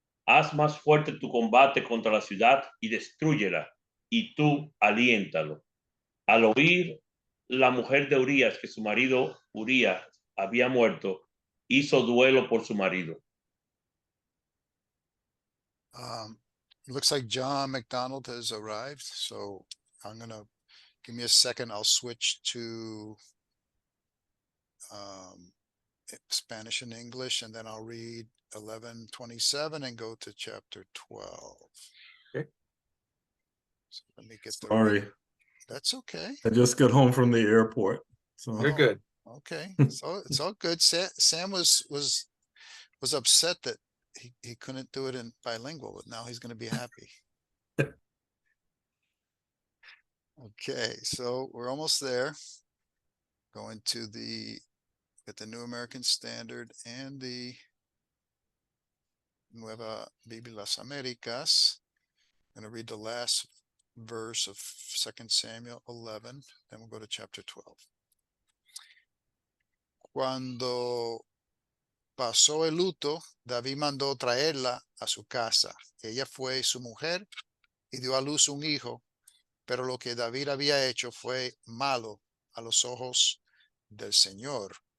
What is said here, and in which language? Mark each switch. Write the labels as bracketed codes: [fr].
[es] Haz más fuerte tu combate contra la ciudad y destrúyela, y tú aliéntalo. Al oír la mujer de Urías que su marido Urías había muerto, hizo duelo por su marido. [en] Looks like John McDonald has arrived, so I'm gonna give me a second. I'll switch to Spanish and English, and then I'll read 11:27 and go to chapter 12. Okay. So let me get Sorry, That's okay. I just got home from the airport. So You're good. Okay, so it's all good. Sam was upset that he couldn't do it in bilingual, but now he's going to be happy. Okay, so we're almost there. Going to get the New American Standard and the Nueva Biblia Las Americas. I'm going to read the last verse of 2 Samuel 11, then we'll go to chapter 12. [es] Cuando pasó el luto, David mandó traerla a su casa. Ella fue su mujer y dio a luz un hijo, pero lo que David había hecho fue malo a los ojos del Señor.